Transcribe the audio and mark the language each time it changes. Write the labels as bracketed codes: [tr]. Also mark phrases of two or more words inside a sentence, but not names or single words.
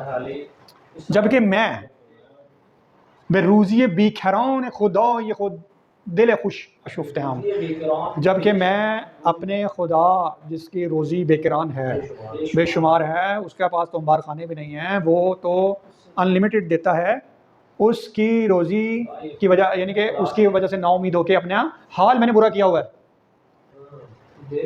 [ur] جبکہ میں [fa] به روزی بیکران خدای خود دل خوش اشفتہم، [ur] جبکہ میں اپنے خدا جس کی روزی بے کران ہے، بے شمار ہے، اس کے پاس تو انبار خانے بھی نہیں ہیں، وہ تو ان لمیٹڈ دیتا ہے، اس کی روزی کی وجہ یعنی کہ اس کی وجہ سے نا امید ہو کے اپنا حال میں نے برا کیا ہوا ہے۔